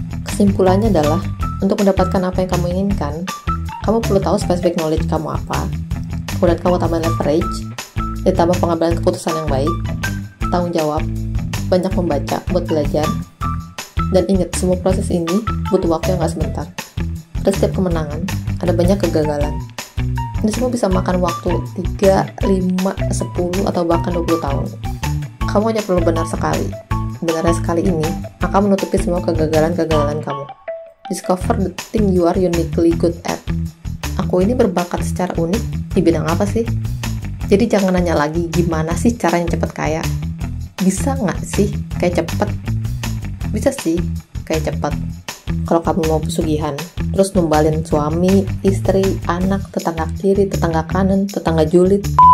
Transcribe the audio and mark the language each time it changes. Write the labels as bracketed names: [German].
[Indonesian] Kesimpulannya adalah, untuk mendapatkan apa yang kamu inginkan, kamu perlu tahu spesifik knowledge kamu apa, kemudian kamu tambah leverage, ditambah pengambilan keputusan yang baik, tanggung jawab, banyak membaca buat belajar, dan ingat semua proses ini butuh waktu yang gak sebentar. Pada setiap kemenangan, ada banyak kegagalan. Ini semua bisa makan waktu 3, 5, 10, atau bahkan 20 tahun. Kamu hanya perlu benar sekali. Benarnya sekali ini akan menutupi semua kegagalan-kegagalan kamu. [English] Discover the thing you are uniquely good at. [Indonesian] Aku ini berbakat secara unik di bidang apa sih? Jadi jangan nanya lagi gimana sih caranya cepet kaya. Bisa nggak sih kayak cepet? Bisa sih kayak cepet. Kalau kamu mau pesugihan, terus numbalin suami, istri, anak, tetangga kiri, tetangga kanan, tetangga julid.